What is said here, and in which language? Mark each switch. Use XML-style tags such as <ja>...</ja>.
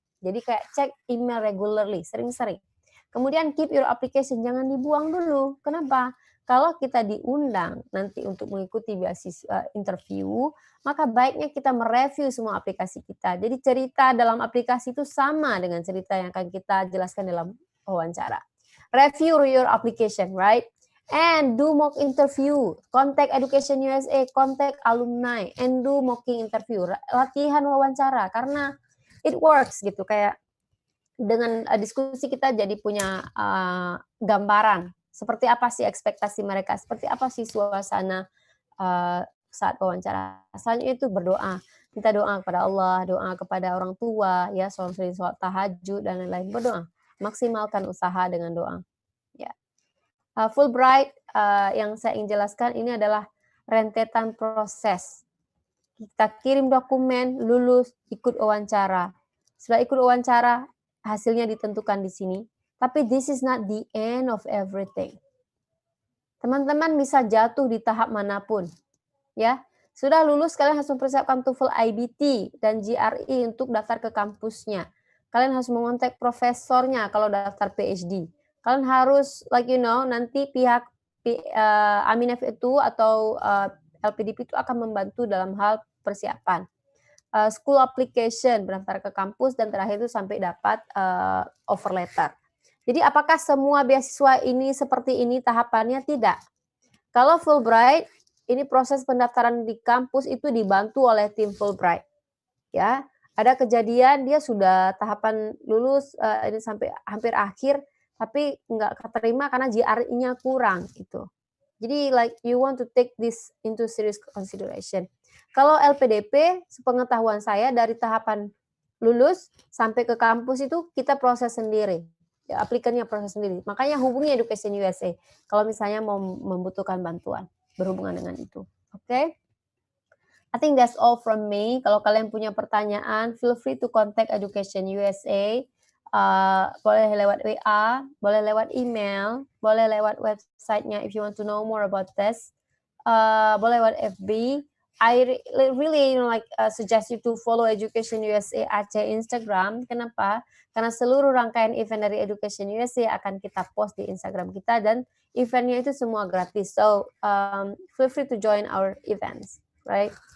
<id>Jadi kayak cek email</id> <en>regularly,</en> <id>sering-sering. Kemudian</id> <en>keep your application,</en> <id>jangan dibuang dulu. Kenapa? Kalau kita diundang nanti untuk mengikuti beasiswa interview, maka baiknya kita mereview semua aplikasi kita. Jadi cerita dalam aplikasi itu sama dengan cerita yang akan kita jelaskan dalam wawancara.</id> <en>Review your application, right? And do mock interview. Contact Education USA, contact alumni, and do mocking interview.</en> <id>Latihan wawancara, karena</id> <en>it works</en> <id>gitu. Kayak dengan diskusi kita jadi punya gambaran seperti apa sih ekspektasi mereka, seperti apa sih suasana saat wawancara. Selanjutnya itu berdoa, minta doa kepada Allah, doa kepada orang tua, ya, sholat tahajud dan lain-lain. Berdoa, maksimalkan usaha dengan doa. Ya, Fulbright yang saya ingin jelaskan ini adalah rentetan proses. Kita kirim dokumen, lulus, ikut wawancara. Setelah ikut wawancara, hasilnya ditentukan di sini. Tapi</id> <en>this is not the end of everything.</en> <id>Teman-teman bisa jatuh di tahap manapun. Ya, sudah lulus, kalian harus mempersiapkan TOEFL IBT dan GRE untuk daftar ke kampusnya. Kalian harus mengontak profesornya kalau daftar PhD. Kalian harus, nanti pihak Aminef itu atau LPDP itu akan membantu dalam hal persiapan.</id> <en>School application,</en> <id>berdaftar ke kampus, dan terakhir itu sampai dapat offer letter. Jadi apakah semua beasiswa ini seperti ini tahapannya? Tidak. Kalau Fulbright, ini proses pendaftaran di kampus itu dibantu oleh tim Fulbright. Ya, ada kejadian dia sudah tahapan lulus ini sampai hampir akhir, tapi nggak keterima karena GRE-nya kurang gitu. Jadi</id> <en>you want to take this into serious consideration.</en> <id>Kalau LPDP, sepengetahuan saya dari tahapan lulus sampai ke kampus itu kita proses sendiri. Ya, aplikannya proses sendiri. Makanya hubungi Education USA kalau misalnya mau membutuhkan bantuan berhubungan dengan itu. Oke?</id> <en>I think that's all from me.</en> <id>Kalau kalian punya pertanyaan,</id> <en>feel free to contact Education USA.</en> <id>Boleh lewat WA, boleh lewat email, boleh lewat website-nya</id> <en>if you want to know more about this.</en> <id>Boleh lewat FB.</id> <en>I really suggest you to follow Education USA Aceh Instagram.</en> <id>Kenapa? Karena seluruh rangkaian event dari Education USA akan kita post di Instagram kita, dan eventnya itu semua gratis.</id> <en>So feel free to join our events, right?</en>